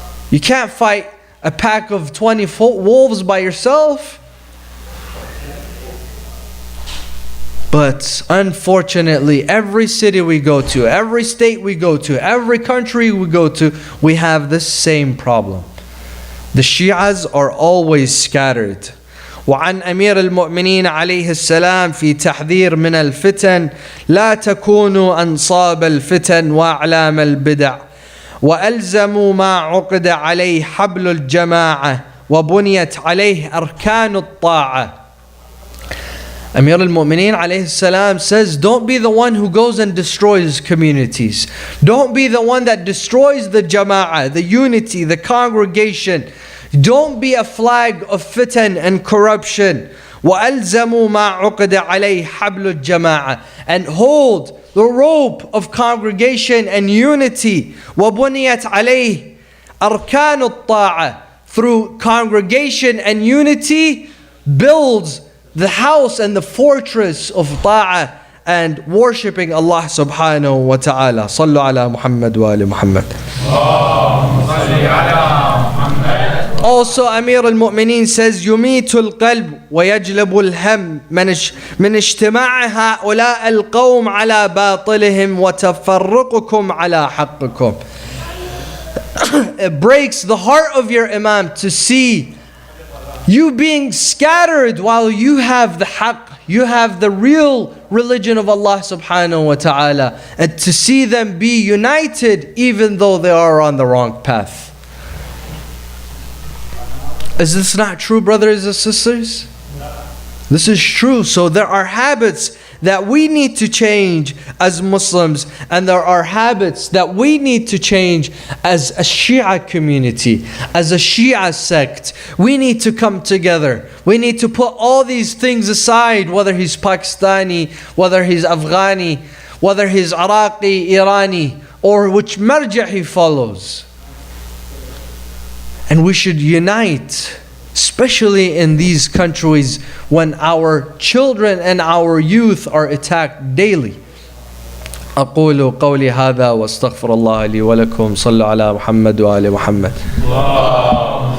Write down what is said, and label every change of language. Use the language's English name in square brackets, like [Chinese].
[English] You can't fight a pack of 20 wolves by yourself. But unfortunately, every city we go to, every state we go to, every country we go to, we have this same problem. The Shi'as are always scattered. [Arabic] وعن أمير المؤمنين عليه السلام في تحذير من الفتن لا تكونوا أنصاب الفتن وأعلام البدع وألزموا ما عقد عليه حبل الجماعة وبنيت عليه أركان الطاعة. [English] Amir al-Mu'mineen alayhi salam says, don't be the one who goes and destroys communities. Don't be the one that destroys the jama'ah, the unity, the congregation. Don't be a flag of fitan and corruption. [Arabic] وَأَلْزَمُوا مَا عُقْدَ عَلَيْهِ حَبْلُ الْجَمَاعَةِ. [English] And hold the rope of congregation and unity. [Arabic] وَبُنِيَتْ عَلَيْهِ أَرْكَانُ الطَّاعَةِ. [English] Through congregation and unity builds the house and the fortress of ta'ah and worshipping Allah subhanahu wa ta'ala. [Arabic] Sallu ala Muhammad wa ali Muhammad. [English] Also, Amir al-Mu'mineen says, [Arabic] يميت القلب ويجلب الهم من اجتماع هؤلاء القوم على باطلهم وتفرقكم على حقكم. [English] It breaks the heart of your imam to see you being scattered while you have the haqq, you have the real religion of Allah subhanahu wa ta'ala, and to see them be united even though they are on the wrong path. Is this not true, brothers and sisters? This is true. So there are habits that we need to change as Muslims, and there are habits that we need to change as a Shia community, as a Shia sect. We need to come together. We need to put all these things aside, whether he's Pakistani, whether he's Afghani, whether he's Iraqi, Irani, or which marja he follows. And we should unite, especially in these countries when our children and our youth are attacked daily. [Arabic] أقول قولي هذا واستغفر الله لي ولكم. صلوا على محمد وآل محمد.